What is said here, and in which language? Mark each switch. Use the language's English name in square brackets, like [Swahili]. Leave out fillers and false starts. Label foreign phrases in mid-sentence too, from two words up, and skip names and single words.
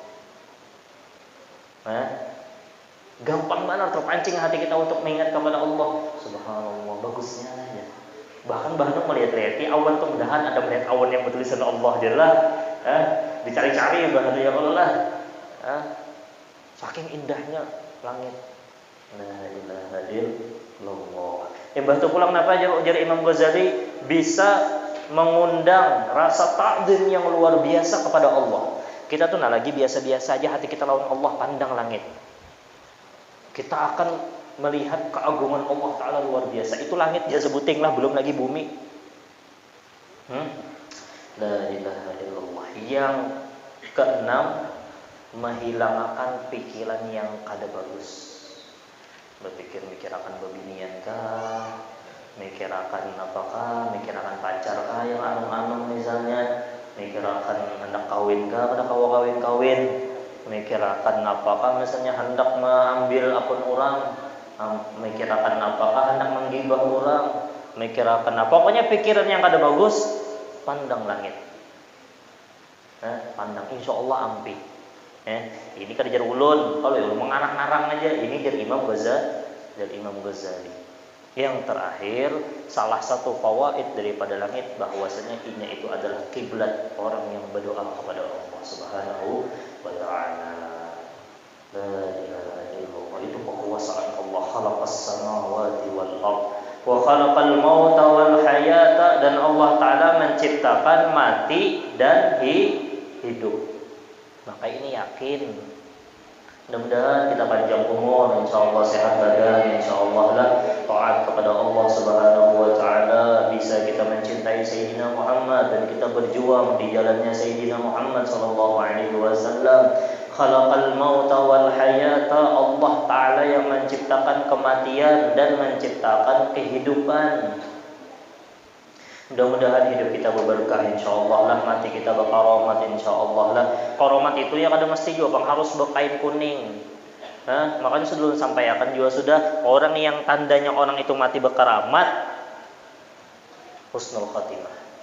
[Indonesian] Nah, gampang banget terpancing hati kita untuk mengingat kepada Allah. Subhanallah, bagusnya ya. Bahkan melihat-lihat awan tuh, mudahan ada melihat awan yang bertulisan Allah jelas. Dicari-cari bahkan [Arabic] ya Allah. [Indonesian] Saking indahnya langit. [Arabic] La ilaha illallah. [Indonesian] Batu pulang napa jar Imam Ghazali bisa mengundang rasa takzim yang luar biasa kepada Allah. Kita tuh lagi biasa-biasa aja hati kita lawan Allah, pandang langit. Kita akan melihat keagungan Allah Taala luar biasa. Itu langit dia sebuting lah, belum lagi bumi. [Arabic] La ilaha illallah. [Indonesian] Yang keenam, menghilangkan pikiran yang kada bagus. Berpikir akan bebinian kah, mikir akan apakah, mikir akan pacar kah yang anung-anung misalnya, mikir akan hendak kawin kah, pada kawin, mikir akan apakah misalnya hendak mengambil akun orang, mikir akan apakah hendak menggibah orang, mikir akan apa, pokoknya pikiran yang kada bagus, pandang langit. Pandang, [Arabic] insya Allah [Indonesian] ampi. [Banjar] Ini kan jar ulun, kalau ulun mengarang-arang aja, ini jar Imam Ghazali. [Indonesian] Yang terakhir, salah satu fawaid daripada langit bahwasanya ini itu adalah kiblat orang yang berdoa kepada Allah [Arabic] Subhanahu wa taala. La ilaha illallah. [Indonesian] Itu kekuasaan Allah, [Arabic] khalaqas samawati wal ardh wa khalaqal mauta wal hayata, [Indonesian] dan Allah Taala menciptakan mati dan hidup. Maka ini yakin, mudah-mudahan kita panjang umur, insyaallah sehat badan, insyaallah lah taat kepada Allah [Arabic] Subhanahu wa taala, [Indonesian] bisa kita mencintai Sayyidina Muhammad dan kita berjuang di jalannya Sayyidina Muhammad [Arabic] sallallahu alaihi wasallam. Khalaqal mauta wal hayata, [Indonesian] Allah Taala yang menciptakan kematian dan menciptakan kehidupan. Mudah-mudahan hidup kita berberkah insyaallah lah, mati kita berkaromat insyaallah lah. Karomat itu ya kada mesti juga bang harus berkain kuning. Makanya sebelum sampaikan juga sudah, orang yang tandanya orang itu mati berkaramat, [Arabic] husnul khatimah.